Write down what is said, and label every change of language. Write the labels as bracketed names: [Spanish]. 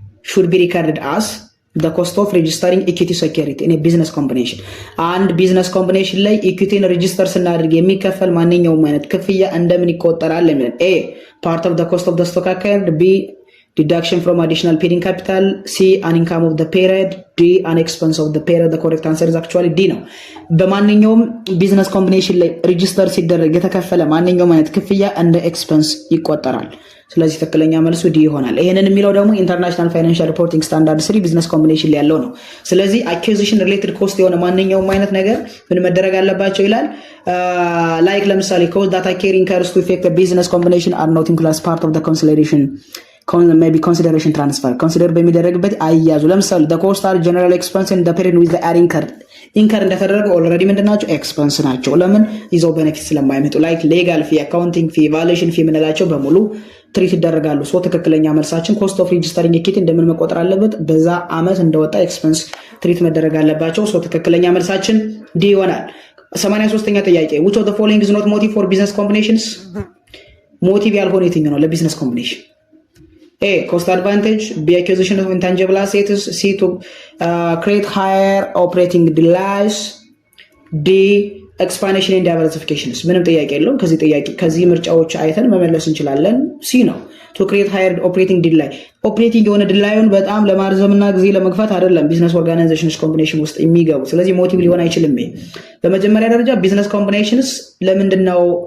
[English] should be recorded as the cost of registering equity security in a business combination and business combination [Amharic] ላይ ኢኩዊቲን ሬጂስተር ስናደርግ የሚከፈል ማንኛውም አይነት ክፍያ እንደምን ይቆጠራል ለምን? [English] A part of the cost of the stock account, B deduction from additional paid-in capital, C an income of the period, D an expense of the period. The correct answer is actually [Amharic] D ነው። በማንኛውም ቢዝነስ ኮምቢኔሽን ላይ ሬጂስተር ሲደረግ የተከፈለ ማንኛውም አይነት ክፍያ እንደ ኤክስፔንስ ይቆጠራል። ስለዚህ ትክክለኛ መልሱ ዲ ይሆናል። ይሄንን የሚለው ደግሞ ኢንተርናሽናል ፋይናንሻል ሪፖርቲንግ ስታንዳርድ 3 ቢዝነስ ኮምቢኔሽን ላይ ያለው ነው። ስለዚህ አኩዚሽን ሪሌትድ ኮስት የሆነ ማንኛውም አይነት ነገር ምን መደረግ አለባቸው ይላል። ላይክ ለምሳሌ ኮስት ዳታ ኬሪንግ ካርስ ቱ ኢፌክት ቢዝነስ ኮምቢኔሽን አር ኖት ኢንክሉድድ አስ ፓርት ኦፍ ዘ ኮንሲደሬሽን ሜይ ቢ ኮንሲደሬሽን ትራንስፈር ኮንሲደር በሚደረግበት አያዙ። ለምሳሌ [English] the cost are general expense in the period with the [Amharic] ኢንከር እንደተደረገ ኦልሬዲ ምንድናቸው ኤክስፐንስ ናቸው። ለምን ይዘው ቤኔፊት ስለማይመጡ ላይክ ሌጋል ፊ፣ አካውንቲንግ ፊ፣ ቫሉዌሽን ፊ ምንላቸው በሙሉ ትሪት ይደረጋሉ። ሶ ትክክለኛ መልሳችን ኮስት ኦፍ ሬጂስተሪንግ ኢኩዊቲ እንደምን መቆጠር አለበት? በዛ አመት እንደወጣ ኤክስፐንስ ትሪት መደረግ አለባቸው። ሶ ትክክለኛ መልሳችን ዲ ይሆናል። 83ኛ ጥያቄ [English] which of the following is not motive for business combinations [Amharic] ሞቲቭ ያልሆነ የትኛው ነው ለቢዝነስ ኮምቢኔሽን? [English] A cost advantage, B acquisition of intangible assets, C to create higher operating delays, D expansion and diversification. [Amharic] ምንም ጥያቄ የለውም። ከዚህ ምርጫዎች አይተን መመለስ እንችላለን። C ነው to create higher operating delay ኦፕሬቲንግ የሆነ ድላዩን በጣም ለማርዘምና ጊዜ ለመግፋት አይደለም ቢዝነስ ኦርጋናይዜሽንስ ኮምቢኔሽን ውስጥ የሚገቡ። ስለዚህ ሞቲቭ ሊሆን አይችልም። በመጀመሪያ ደረጃ ቢዝነስ ኮምቢኔሽንስ ለምንድነው